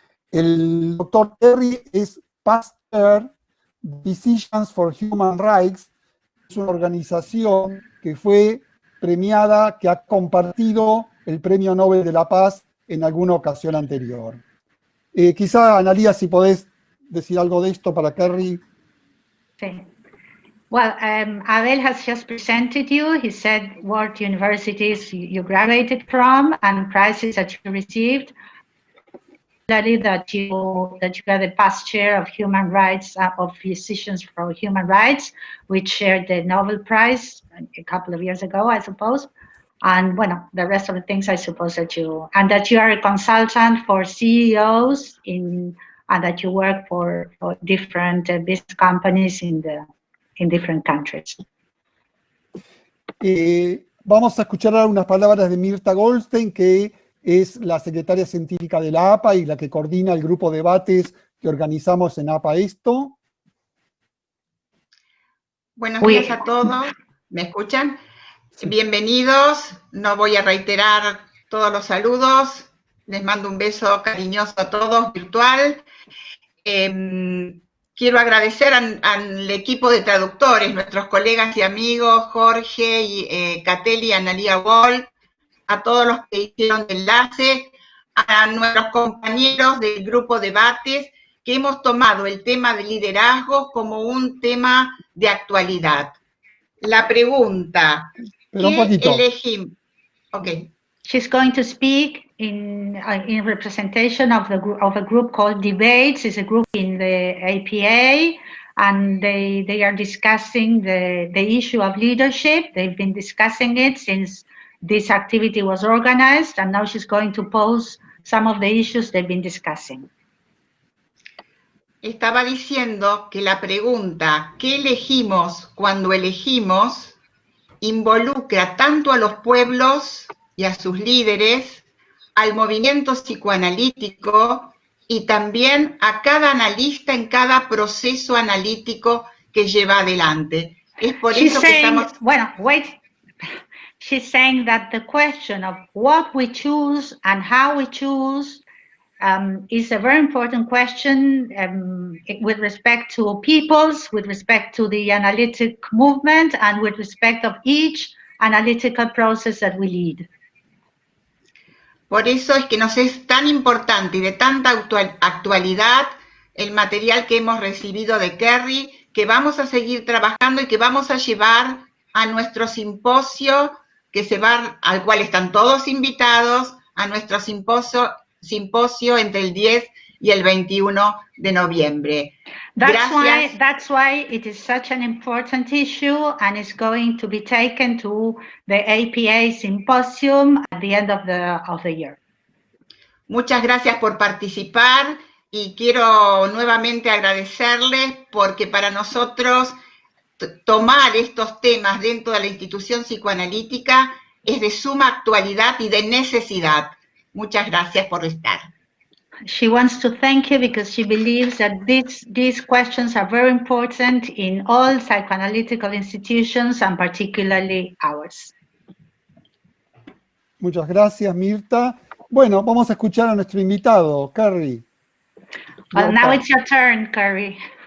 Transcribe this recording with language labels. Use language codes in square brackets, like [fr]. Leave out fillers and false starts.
[es] El doctor Kerry es past chair de Decisions for Human Rights, es una organización que fue premiada, que ha compartido el Premio Nobel de la Paz en alguna ocasión anterior. Quizá, Analía, si podés decir algo de esto para Kerry. Sí. [en] Well, Abel has just presented you. He said what universities you graduated from and prizes that you received. That you are the past chair of human rights, of Physicians for Human Rights, which shared the Nobel Prize a couple of years ago, I suppose. And [es] bueno, [en] the rest of the things I suppose that you are a consultant for CEOs and that you work for different business companies in different countries. [es] Vamos a escuchar unas palabras de Mirta Goldstein, que es la secretaria científica de la APA y la que coordina el grupo de debates que organizamos en APA Esto. Buenos días a todos. ¿Me escuchan? Sí. Bienvenidos. No voy a reiterar todos los saludos. Les mando un beso cariñoso a todos, virtual. Quiero agradecer al equipo de traductores, nuestros colegas y amigos, Jorge, y Kateli y Analía Wall, a todos los que hicieron el enlace, a nuestros compañeros del grupo debates, que hemos tomado el tema de liderazgo como un tema de actualidad. La pregunta, ¿qué elegimos? [en] Okay. She's going to speak in representation of a group called Debates. It's a group in the APA, and they are discussing the issue of leadership. They've been discussing it since this activity was organized, and now she's going to pose some of the issues they've been discussing. [es] Estaba diciendo que la pregunta, ¿qué elegimos cuando elegimos?, involucra tanto a los pueblos y a sus líderes, al movimiento psicoanalítico y también a cada analista en cada proceso analítico que lleva adelante. Es por eso que estamos... Bueno, [en] wait. She's saying that the question of what we choose and how we choose is a very important question with respect to peoples, with respect to the analytic movement, and with respect of each analytical process that we lead. [es] Por eso es que nos es tan importante y de tanta actualidad el material que hemos recibido de Kerry, que vamos a seguir trabajando y que vamos a llevar a nuestro simposio, al cual están todos invitados, a nuestro simposio entre el 10 y el 21 de noviembre. [en] That's why it is such an important issue, and it's going to be taken to the APA symposium at the end of the year. [es] Muchas gracias por participar y quiero nuevamente agradecerles porque para nosotros tomar estos temas dentro de la institución psicoanalítica es de suma actualidad y de necesidad. Muchas gracias por estar. [en] She wants to thank you because she believes that these questions are very important in all psychoanalytical institutions and particularly ours. [es] Muchas gracias, Mirta. Bueno, vamos a escuchar a nuestro invitado, Kerry. [en] Well, now it's your turn, Kerry.